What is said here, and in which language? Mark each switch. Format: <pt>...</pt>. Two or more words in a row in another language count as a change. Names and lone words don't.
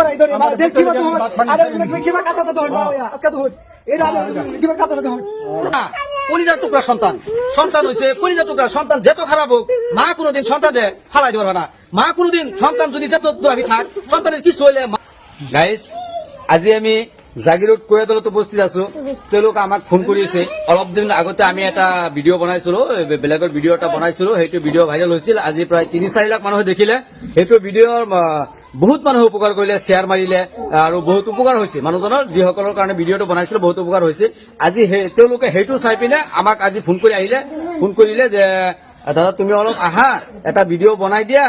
<bn>কলিজার টুকরা সন্তান সন্তান হয়েছে কলিজার টুকরা সন্তান যত খারাপ হোক মা কোনোদিন সন্তানে ফালাই দিতে পারবে না মা কোনোদিন সন্তান যদি যত দূরাভি থাক সন্তানের কিছু হইলে</bn> <as>গাইস আজি আমি জাগিরোড কোয়াদলত উপস্থিত আছো তেওঁলোক আমাক ফোন কৰিছে অলপ দিন আগতে আমি এটা ভিডিঅ' বনাইছিলো বেলেগৰ ভিডিঅ' এটা বনাইছিলো সেইটো ভিডিঅ' ভাইৰেল হৈছিল আজি প্ৰায় ৩-৪ লাখ মানুহে দেখিলে সেইটো ভিডিঅ'ৰ বহুত মানুহে উপকাৰ কৰিলে শ্বেয়াৰ মাৰিলে আৰু বহুত উপকাৰ হৈছে মানুহজনৰ যিসকলৰ কাৰণে ভিডিঅ'টো বনাইছিলো বহুত উপকাৰ হৈছে আজি তেওঁলোকে সেইটো চাই পিনে আমাক আজি ফোন কৰিলে যে দাদা তুমি অলপ আহা এটা ভিডিঅ' বনাই দিয়া</as>